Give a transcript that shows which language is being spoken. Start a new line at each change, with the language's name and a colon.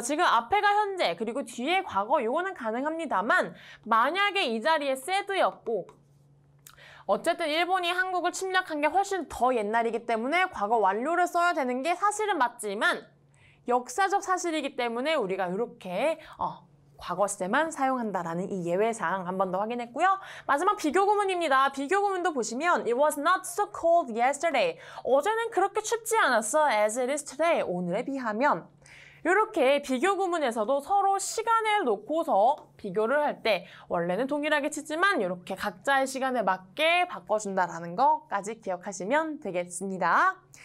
Korean: 지금 앞에가 현재, 그리고 뒤에 과거, 요거는 가능합니다만, 만약에 이 자리에 said였고, 어쨌든 일본이 한국을 침략한 게 훨씬 더 옛날이기 때문에 과거 완료를 써야 되는 게 사실은 맞지만 역사적 사실이기 때문에 우리가 이렇게 과거 시제만 사용한다라는 이 예외사항 한 번 더 확인했고요. 마지막 비교 구문입니다. 비교 구문도 보시면
English: It was not so cold yesterday.
Korean: 어제는 그렇게 춥지 않았어.
English: As it is today.
Korean: 오늘에 비하면. 이렇게 비교 구문에서도 서로 시간을 놓고서 비교를 할 때 원래는 동일하게 치지만 이렇게 각자의 시간에 맞게 바꿔준다라는 거까지 기억하시면 되겠습니다.